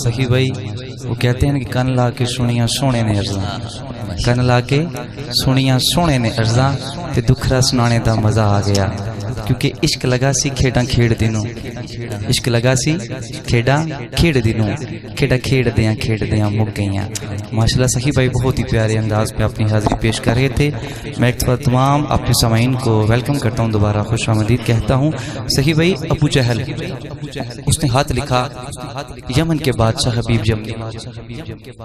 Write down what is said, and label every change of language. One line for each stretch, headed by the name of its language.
Punjabi: سخی بھائی
Urdu: وہ کہتے ہیں کہ
Punjabi: کن لا کے سنیاں سونے نے ارزاں, کن لا کے سنیاں سونے نے ارزاں تے دکھرا سنانے دا مزہ آ گیا. کیونکہ عشق لگا سی کھیڈاں کھیڑ دینوں, عشق لگا سی کھیڈاں کھیڑ دینوں, کھیڈاں کھیڑ دیاں مک گئیاں.
Urdu: ماشاءاللہ سخی بھائی بہت ہی پیارے انداز پہ اپنی حاضری پیش کر رہے تھے. میں ایک بار تمام اپنے سامعین کو ویلکم کرتا ہوں, دوبارہ خوش آمدید کہتا ہوں. سخی بھائی ابو جہل اس نے ہاتھ لکھا یمن کے بادشاہ حبیب یمنی.